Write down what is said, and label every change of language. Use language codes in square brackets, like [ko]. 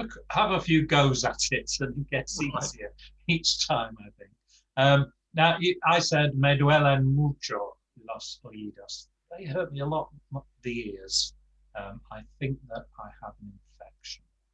[en] Have a few goes at it, and it gets easier each time, I think. Now, I said [es] me duelen mucho los oídos. [en] They hurt me a lot, the ears. I think that I have an infection.